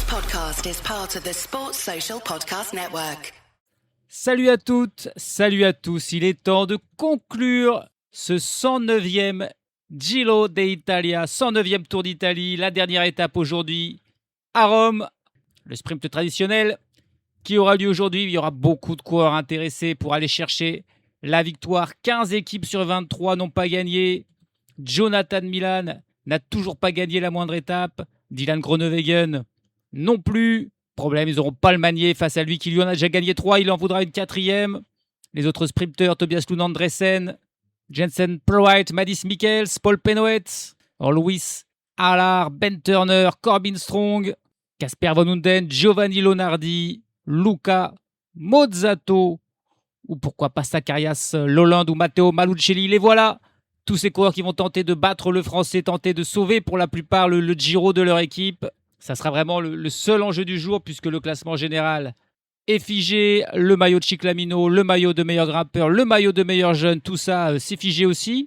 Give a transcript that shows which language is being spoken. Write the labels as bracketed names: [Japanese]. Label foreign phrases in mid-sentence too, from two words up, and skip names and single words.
[English] podcast is part of the Sports Social Podcast Network. [French] Salut à toutes, salut à tous. Il est temps de conclure ce 109e Giro d'Italia, 109e Tour d'Italie, la dernière étape aujourd'hui à Rome, le sprint traditionnel qui aura lieu aujourd'hui. Il y aura beaucoup de coureurs intéressés pour aller chercher la victoire. 15 équipes sur 23 n'ont pas gagné. Jonathan Milan n'a toujours pas gagné la moindre étape. Dylan Groenewegen non plus. Problème, ils n'auront pas le manier face à lui qui lui en a déjà gagné 3. Il en voudra une 4e. Les autres sprinteurs, Tobias Lund Andresen, Jensen Pruitt, Mads Mikkels, Paul Penhoet, Luis Allard, Ben Turner, Corbin Strong, Casper Van Hunden, Giovanni Lonardi, Luca Mozzato, ou pourquoi pas Zacharias Lolland ou Matteo Malucelli. Les voilà, tous ces coureurs qui vont tenter de battre le Français, tenter de sauver pour la plupart le Giro de leur équipe. Ça sera vraiment le seul enjeu du jour puisque le classement général est figé. Le maillot de Ciclamino, le maillot de meilleur grimpeur, le maillot de meilleur jeune, tout ça c'est figé aussi.